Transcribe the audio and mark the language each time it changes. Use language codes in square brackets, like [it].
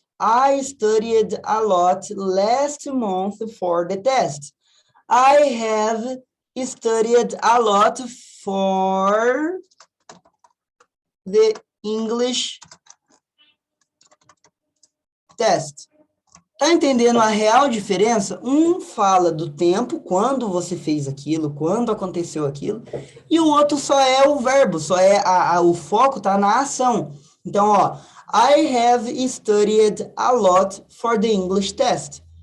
[en] I studied a lot last month for the test. I have studied a lot for the English test. [pt] Tá entendendo a real diferença? Um fala do tempo, quando você fez aquilo, quando aconteceu aquilo, e o outro só é o verbo, só é o foco tá na ação. Então, ó, [en] I have studied a lot for the English test.